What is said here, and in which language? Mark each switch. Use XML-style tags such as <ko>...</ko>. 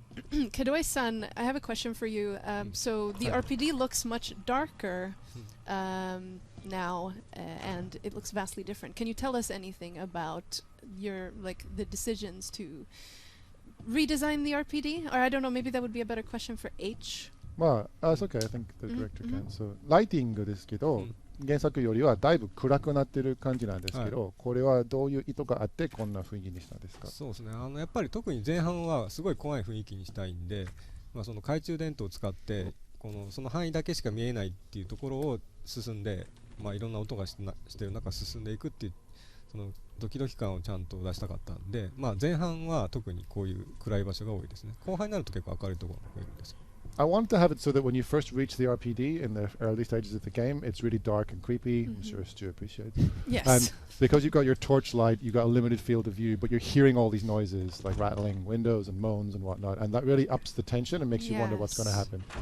<en>Kedoi-san, I have a question for you. So the RPD looks much darker now, and it looks vastly different. Can you tell us anything about your the decisions to redesign the RPD? Or I don't know, maybe that would be a better question for H. Well, it's okay. I think the director can. So,</en> <ja>ライティングですけど、原作よりはだいぶ暗くなってる感じなんですけど、これはどういう意図があってこんな雰囲気にしたんですか？そうですね。やっぱり特に前半はすごい怖い雰囲気にしたいんで、その懐中電灯を使ってその範囲だけしか見えないっていうところを進んで、いろんな音がしてる中進んでいくっていうそのドキドキ感をちゃんと出したかったんで、前半は特にこういう暗い場所が多いですね。後半になると結構明るいところが増えるんですよ。</ja> <en>I wanted to have it so that when you first reach the RPD in the early stages of the game, it's really dark and creepy. I'm sure Stu appreciates. Yes. And because you've got your torchlight, you've got a limited field of view, but you're hearing all these noises like rattling windows and moans and whatnot, and that really ups the tension and makes you wonder what's going to happen.</en>